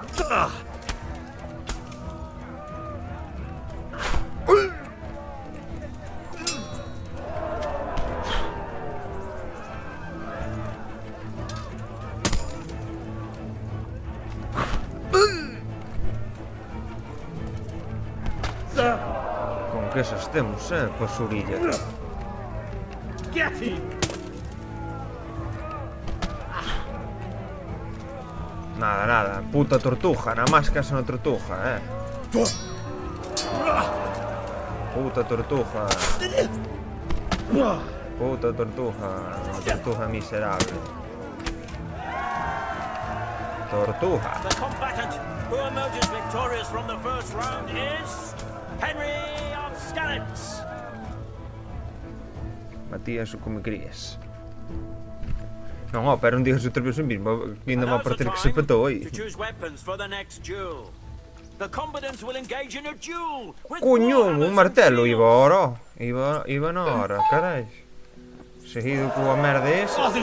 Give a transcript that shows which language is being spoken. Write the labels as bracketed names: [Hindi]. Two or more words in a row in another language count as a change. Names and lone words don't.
[Galician] Con que esas temos, pasurilla. [English] Get him! [Spanish] Nada, nada, puta tortuja, nada más que es una tortuja, Puta tortuja. Puta tortuja, una tortuja miserable. Tortuja. [English] The combatant who emerges victorious from the first round is Henry of Skalitz. [Spanish] Matías, o como querías. [Galician] Non, pero non digas outra vez o mismo, que ainda me aparecer que se petou aí. Coño, un martelo iba ora. Iba na hora, carai. Seguido coa merda esa.